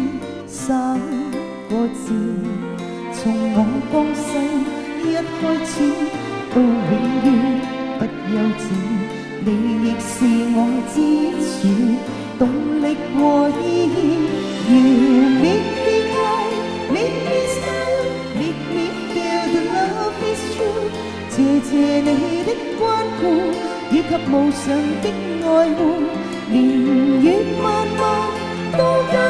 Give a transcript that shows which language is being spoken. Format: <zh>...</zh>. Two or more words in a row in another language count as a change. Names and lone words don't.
<yue>三個字，從我降世一開始到永遠不休止，你亦是我支柱、動力和意義。</yue> <en>You make me cry, make me smile, make me feel the love is true。</en> <yue>謝謝你的關顧，以及無償的愛護，年月漫漫都</yue>